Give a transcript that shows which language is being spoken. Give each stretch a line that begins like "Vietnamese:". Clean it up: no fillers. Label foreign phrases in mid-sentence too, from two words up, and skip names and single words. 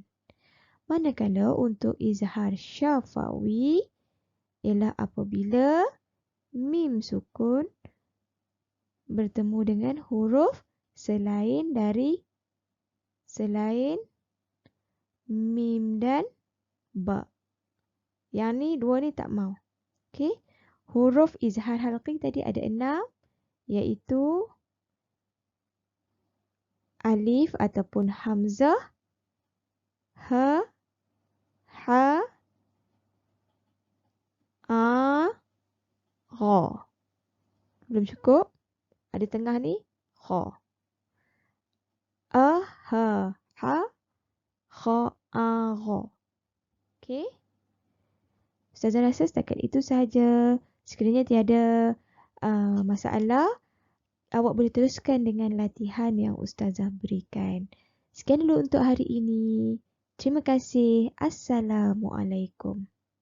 Malay: Manakala untuk izhar syafawi ialah apabila mim sukun bertemu dengan huruf selain mim dan ba. Yang ni dua ni tak mau. Okey. Huruf izhar halqi tadi ada 6, iaitu alif ataupun hamzah, ha, ha, a, ra. Belum cukup? Ada tengah ni, ra. A, ha, ha, kha, a, ra. Okey. Ustazah rasa setakat itu sahaja. Sekiranya tiada masalah, awak boleh teruskan dengan latihan yang Ustazah berikan. Sekian dulu untuk hari ini. Terima kasih. Assalamualaikum.